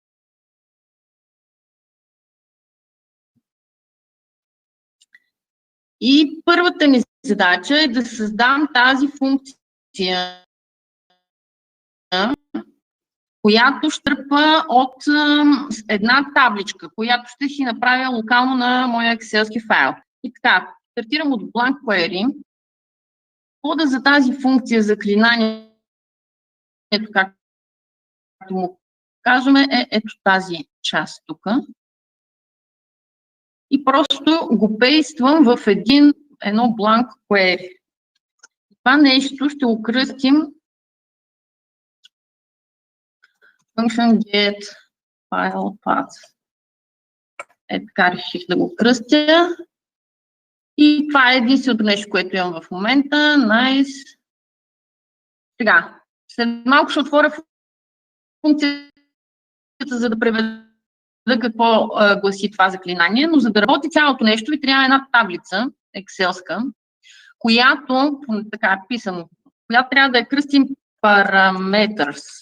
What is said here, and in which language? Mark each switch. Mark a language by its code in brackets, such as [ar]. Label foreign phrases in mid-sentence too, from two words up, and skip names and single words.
[bg] И първата ни задача е да създам тази функция, която щърпа от една табличка, която ще си направя локално на моя Excel файл. И така, стартирам от [en] blank query. [bg] Кода за тази функция за клинанието, както му казваме, е ето тази част тук. И просто го пействам в едно [en] blank query. [bg] Това нещо ще го кръстим [en] function get file path. [bg] Така реших да го кръстя. И това е единственото нещо, което имам в момента. Nice. Сега, след малко ще отворя функцията, за да преведа какво гласи това заклинание, но за да работи цялото нещо, ви трябва една таблица, екселска, която, така е писано, която трябва да я кръстим [en] parameters.